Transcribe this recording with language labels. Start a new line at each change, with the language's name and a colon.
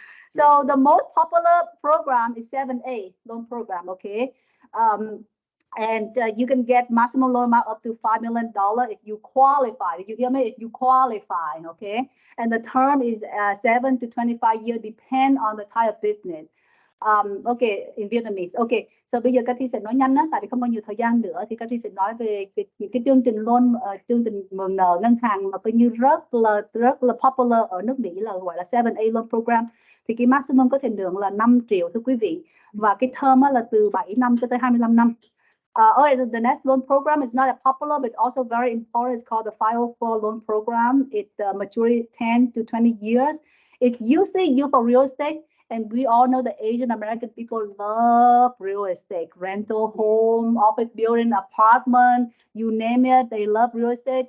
English: So the most popular program is 7A loan program, okay? And you can get maximum loan amount up to $5 million if you qualify. Did you hear me? If you qualify, okay? And the term is 7 to 25 years, depend on the type of business. Okay, in Vietnamese.
Vietnamese: Okay, so bây giờ Cathy sẽ nói nhanh á, tại vì không có nhiều thời gian nữa, thì Cathy sẽ nói về những cái chương trình loan, chương trình mượn nợ ngân hàng mà coi như rất là popular ở nước Mỹ là gọi là 7A loan program. Thì cái maximum có thể được là 5 triệu thưa quý vị, và cái term là từ 7 năm cho tới 25 năm.
English: The next loan program is not that popular, but also very important. It's called the 504 loan program. It maturity 10 to 20 years. It's usually used for real estate. And we all know the Asian American people love real estate, rental home, office building, apartment, you name it. They love real estate.